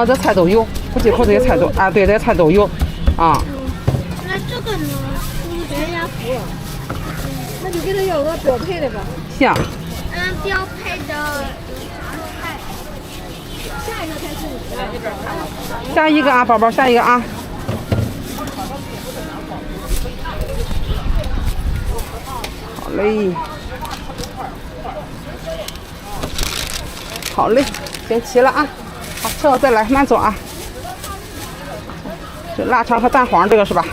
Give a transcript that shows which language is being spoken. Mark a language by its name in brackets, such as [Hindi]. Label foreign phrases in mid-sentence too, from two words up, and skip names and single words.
[Chinese] 这菜都有，不忌口这些菜都啊，对，这些菜都有啊。那这个呢？全家福。那就给他要个标配的吧。行。标配的菜。下一个才是你的。下一个啊，宝寶，下一個啊。好嘞。好嘞，先齊了啊。好，之後再來，慢走啊。這臘腸和蛋黃這個是吧？